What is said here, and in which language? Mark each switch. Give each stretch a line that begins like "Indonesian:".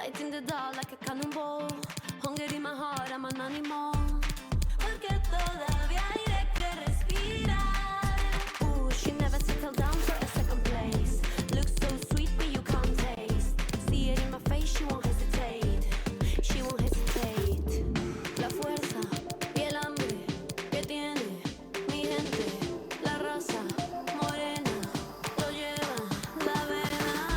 English: the dark like a cannonball. Hunger in my heart, I'm an animal.
Spanish: Porque todavía hay de que respirar.
English: Ooh, she never settled down for a second place. Looks so sweet, but you can't taste. See it in my face, she won't hesitate. She won't hesitate.
Spanish: La fuerza y el hambre que tiene mi gente. La raza morena lo lleva la vena.